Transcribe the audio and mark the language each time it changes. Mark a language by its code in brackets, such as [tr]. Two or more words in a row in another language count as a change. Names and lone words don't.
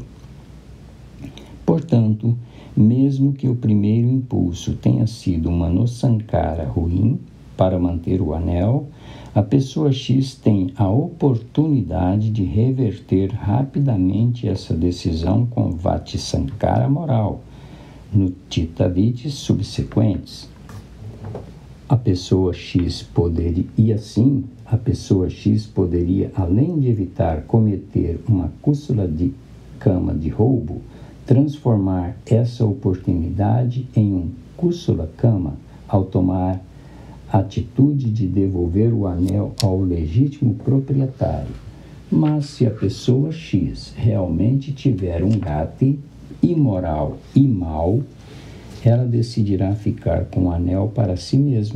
[pt] Portanto, mesmo que o primeiro impulso tenha sido uma Manosankara ruim para manter o anel, a pessoa X tem a oportunidade de reverter rapidamente essa decisão com Vatisankara moral, no [sa] Chitta Vritti [pt] subsequentes. A pessoa X poderia, além de evitar cometer uma kusala de kama de roubo, transformar essa oportunidade em um [pi] kusala kama [pt] ao tomar a atitude de devolver o anel ao legítimo proprietário. Mas se a pessoa X realmente tiver um gati imoral e mau, ela decidirá ficar com o anel para si mesma.